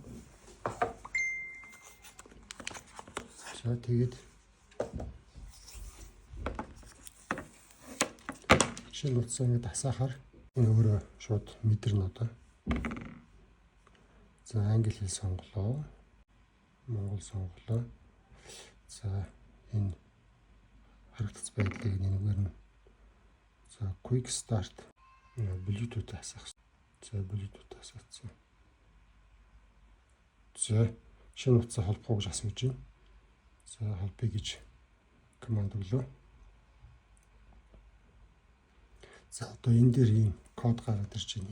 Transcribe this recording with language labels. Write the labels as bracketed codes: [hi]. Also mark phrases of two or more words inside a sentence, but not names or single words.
[mn] За тэгээд шинэ утсаа ингэ хасаахаар энэ өөрөө шууд мэдэрнэ одоо. За англи хэл сонголоо. Монгол сонголоо. За энэ харагдц байдлыг нэггээр нь за [en] quick start [mn] Bluetooth хасах. За Bluetooth хасагдсан. За шинэ утсаа холбох гэж асууж байна. За холбоё гэж команд өглөө. За одоо энэ дээр ийм код гараад ирж байна.